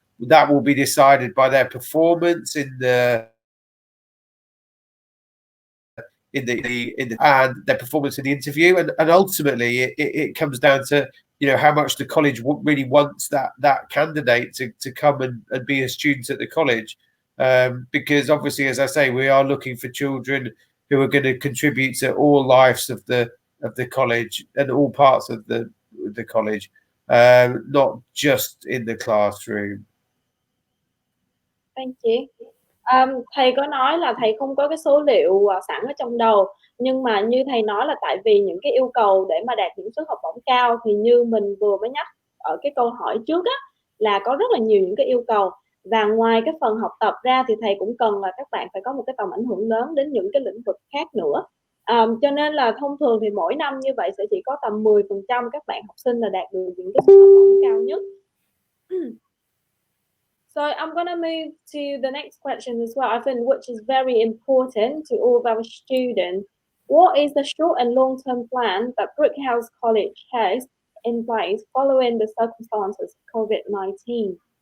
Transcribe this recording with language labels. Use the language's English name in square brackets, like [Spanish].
[English] That will be decided by their performance in the and their performance in the interview, and ultimately it comes down to how much the college really wants that candidate to come and be a student at the college, because obviously, as I say, we are looking for children who are going to contribute to all lives of the college and all parts of the college, not just in the classroom. Thank you. [Vietnamese] Thầy có nói là thầy không có cái số liệu sẵn ở trong đầu, nhưng mà như thầy nói là tại vì những cái yêu cầu để mà đạt những suất học bổng cao thì như mình vừa mới nhắc ở cái câu hỏi trước á, là có rất là nhiều những cái yêu cầu, và ngoài cái phần học tập ra thì thầy cũng cần là các bạn phải có một cái tầm ảnh hưởng lớn đến những cái lĩnh vực khác nữa. Cho nên là thông thường thì mỗi năm như vậy sẽ chỉ có tầm 10% các bạn học sinh là đạt được những cái suất học bổng cao nhất. [English] So I'm going to move to the next question as well, I think, which is very important to all of our students. What is the short and long-term plan that Brookhouse College has in place following the circumstances of COVID-19?